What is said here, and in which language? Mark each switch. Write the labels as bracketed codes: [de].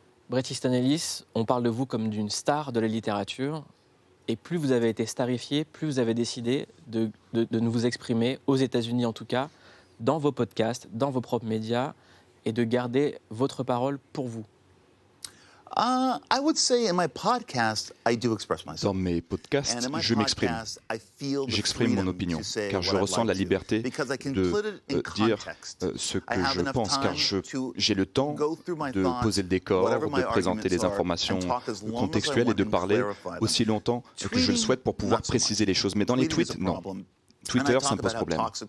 [fr] Bret Easton Ellis, on parle de vous comme d'une star de la littérature. Et plus vous avez été starifié, plus vous avez décidé de vous exprimer, aux États-Unis en tout cas, dans vos podcasts, dans vos propres médias, et de garder votre parole pour vous. [en] I would say in my podcast, I do express myself. [fr] Dans mes podcasts, je m'exprime. J'exprime mon opinion, car je ressens la liberté de dire ce que je pense, car j'ai le temps de poser le décor, de présenter les informations contextuelles et de parler aussi longtemps que je le souhaite pour pouvoir préciser les choses. Mais dans les tweets, non. Twitter, ça me pose problème.